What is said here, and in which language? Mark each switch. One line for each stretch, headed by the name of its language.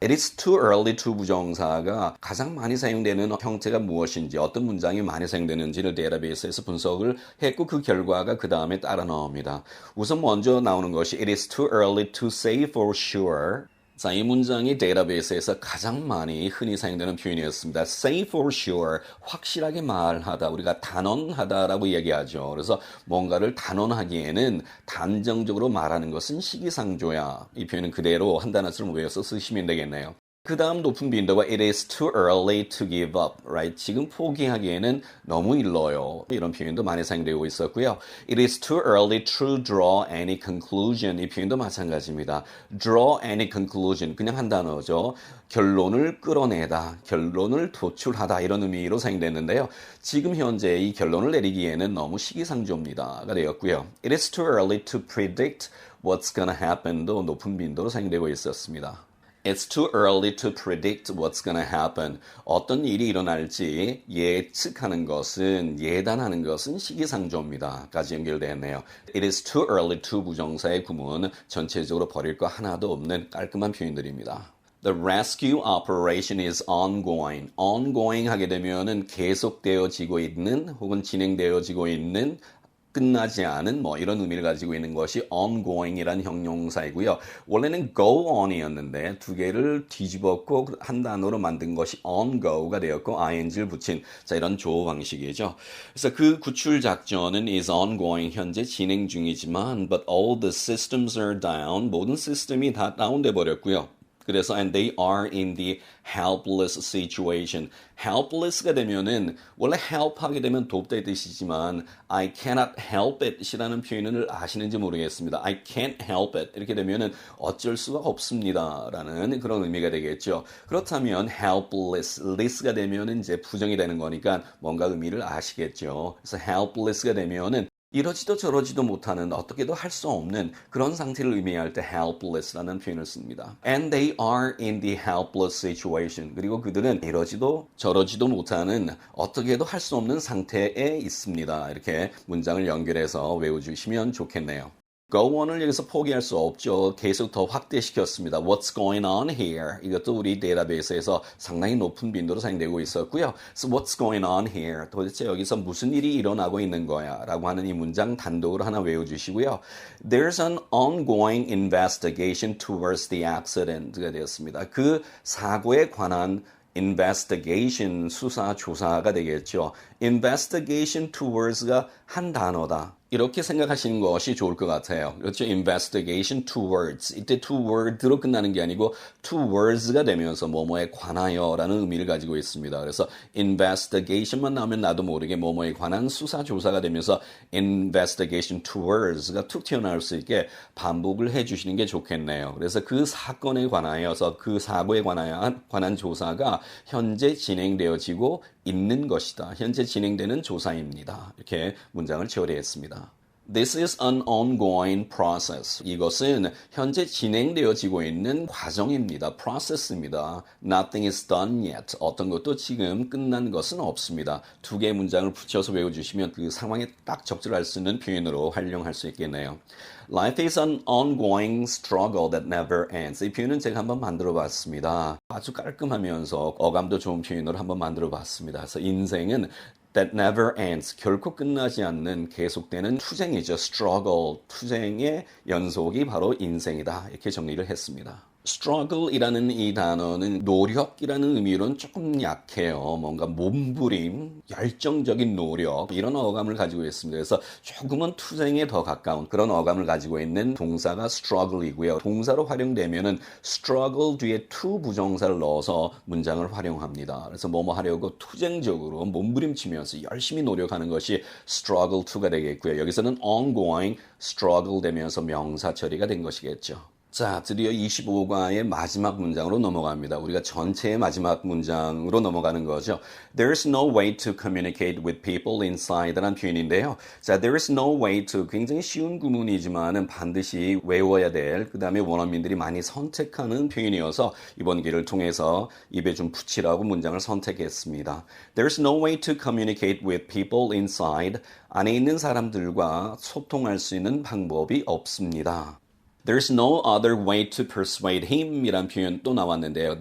English: It is too early to
Korean: 부정사가 가장 많이 사용되는 형태가 무엇인지 어떤 문장이 많이 사용되는지를 데이터베이스에서 분석을 했고 그 결과가 그 다음에 따라 나옵니다. 우선 먼저 나오는 것이
English: It is too early to say for sure.
Korean: 자, 이 문장이 데이터베이스에서 가장 많이 흔히 사용되는 표현이었습니다.
English: Say for sure,
Korean: 확실하게 말하다, 우리가 단언하다라고 이야기하죠. 그래서 뭔가를 단언하기에는 단정적으로 말하는 것은 시기상조야. 이 표현은 그대로 한 단어처럼 외워서 쓰시면 되겠네요. 그 다음 높은 빈도가
English: It is too early to give up, right?
Korean: 지금 포기하기에는 너무 일러요. 이런 표현도 많이 사용되고 있었고요.
English: It is too early to draw any conclusion.
Korean: 이 표현도 마찬가지입니다.
English: Draw any conclusion.
Korean: 그냥 한 단어죠. 결론을 끌어내다, 결론을 도출하다 이런 의미로 사용됐는데요. 지금 현재 이 결론을 내리기에는 너무 시기상조입니다가 되었고요.
English: It is too early to predict what's gonna happen도
Korean: 높은 빈도로 사용되고 있었습니다.
English: It's too early to predict what's gonna happen.
Korean: 어떤 일이 일어날지 예측하는 것은, 예단하는 것은 시기상조입니다. 까지 연결되었네요.
English: It is too early to
Korean: 부정사의 구문 전체적으로 버릴 거 하나도 없는 깔끔한 표현들입니다.
English: The rescue operation is ongoing.
Korean: ongoing 하게 되면은 계속되어지고 있는 혹은 진행되어지고 있는 끝나지 않은 뭐 이런 의미를 가지고 있는 것이 ongoing이라는 형용사이고요. 원래는 go on이었는데 두 개를 뒤집었고 한 단어로 만든 것이 ongo가 되었고 ing를 붙인 자 이런 조어 방식이죠. 그래서 그 구출 작전은
English: is ongoing
Korean: 현재 진행 중이지만
English: but all the systems are down
Korean: 모든 시스템이 다 다운돼 버렸고요. 그래서
English: and they are in the helpless situation.
Korean: helpless가 되면은 원래 help 하게 되면 돕다의 뜻이지만
English: I cannot help it
Korean: 이라는 표현을 아시는지 모르겠습니다.
English: I can't help it
Korean: 이렇게 되면은 어쩔 수가 없습니다라는 그런 의미가 되겠죠. 그렇다면 helpless가 되면은 이제 부정이 되는 거니까 뭔가 의미를 아시겠죠. 그래서 helpless가 되면은 이러지도 저러지도 못하는 어떻게도 할 수 없는 그런 상태를 의미할 때 helpless라는 표현을 씁니다.
English: And they are in the helpless situation.
Korean: 그리고 그들은 이러지도 저러지도 못하는 어떻게도 할 수 없는 상태에 있습니다. 이렇게 문장을 연결해서 외워주시면 좋겠네요. Go on을 여기서 포기할 수 없죠. 계속 더 확대시켰습니다.
English: What's going on here?
Korean: 이것도 우리 데이터베이스에서 상당히 높은 빈도로 사용되고 있었고요.
English: So what's going on here?
Korean: 도대체 여기서 무슨 일이 일어나고 있는 거야? 라고 하는 이 문장 단독으로 하나 외워주시고요.
English: There's an ongoing investigation towards the accident가
Korean: 되었습니다. 그 사고에 관한 investigation, 수사, 조사가 되겠죠. investigation towards가 한 단어다. 이렇게 생각하시는 것이 좋을 것 같아요. 그렇죠? investigation towards. 이때 toward로 끝나는 게 아니고 towards가 되면서 뭐뭐에 관하여라는 의미를 가지고 있습니다. 그래서 investigation만 나오면 나도 모르게 뭐뭐에 관한 수사, 조사가 되면서 investigation towards가 툭 튀어나올 수 있게 반복을 해주시는 게 좋겠네요. 그래서 그 사건에 관하여서 그 사고에 관한 조사가 현재 진행되어지고 있는 것이다. 현재 진행되는 조사입니다. 이렇게 문장을 처리했습니다.
English: This is an ongoing process.
Korean: 이것은 현재 진행되어지고 있는 과정입니다. process입니다.
English: Nothing is done yet.
Korean: 어떤 것도 지금 끝난 것은 없습니다. 두 개의 문장을 붙여서 외워주시면 그 상황에 딱 적절할 수 있는 표현으로 활용할 수 있겠네요.
English: Life is an ongoing struggle that never ends.
Korean: 이 표현은 제가 한번 만들어 봤습니다. 아주 깔끔하면서 어감도 좋은 표현으로 한번 만들어 봤습니다. 그래서 인생은
English: that never ends.
Korean: 결코 끝나지 않는 계속되는 투쟁이죠.
English: struggle.
Korean: 투쟁의 연속이 바로 인생이다. 이렇게 정리를 했습니다. struggle이라는 이 단어는 노력이라는 의미로는 조금 약해요. 뭔가 몸부림, 열정적인 노력 이런 어감을 가지고 있습니다. 그래서 조금은 투쟁에 더 가까운 그런 어감을 가지고 있는 동사가 struggle이고요. 동사로 활용되면은 struggle 뒤에 to 부정사를 넣어서 문장을 활용합니다. 그래서 뭐뭐 하려고 투쟁적으로 몸부림치면서 열심히 노력하는 것이 struggle to가 되겠고요. 여기서는 ongoing struggle 되면서 명사 처리가 된 것이겠죠. 자, 드디어 25과의 마지막 문장으로 넘어갑니다. 우리가 전체의 마지막 문장으로 넘어가는 거죠.
English: There's no way to communicate with people inside라는
Korean: 표현인데요. 자,
English: there's no way to
Korean: 굉장히 쉬운 구문이지만은 반드시 외워야 될 그 다음에 원어민들이 많이 선택하는 표현이어서 이번 기회를 통해서 입에 좀 붙이라고 문장을 선택했습니다.
English: There's no way to communicate with people inside.
Korean: 안에 있는 사람들과 소통할 수 있는 방법이 없습니다.
English: There's no other way to persuade him 이란
Korean: 표현 또 나왔는데요.